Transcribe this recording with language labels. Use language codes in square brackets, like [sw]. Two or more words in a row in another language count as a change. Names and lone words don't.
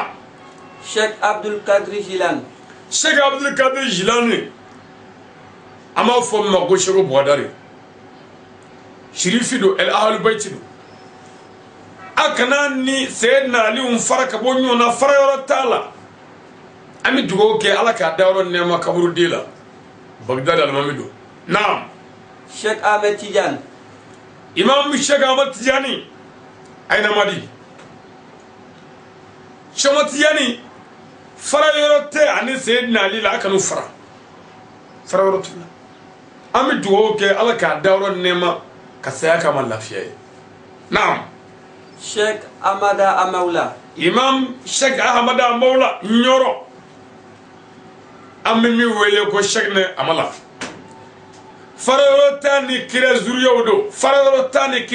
[bm] Cheikh Abdul Qadir Jilani Cheikh Abdul Qadir Jilani an b'a fɔ min ma ko Cheikh Bouadari shirifi do el [ar] أهل البيت [bm] do akana ni Seydina Ali fara ka bɔ ɲɔgɔn na fara yɔrɔ t'a la an bɛ dugawu kɛ Ala k'a dayɔrɔ nɛɛma kaburu den la Bagdad alimami do naam Cheikh Ahmed Tidiane Imam Cheikh Ahmed Tidiane ayna madi Cheikh Ahmed Tidiane fara yɔrɔ tɛ ani Seydina Ali la akanu fara yɔrɔ tɛ la an bɛ dugawu kɛ Ala k'a dayɔrɔ nɛɛma ka saya kama lafiya ye naam Cheikh Ahmada Amaula Imam Cheikh Ahmada Amaula Nyoro an bɛ min wele ko Cheikh ne Amala fara yɔrɔ tɛ ni kira zuriyaw do fara yɔrɔ tɛ ni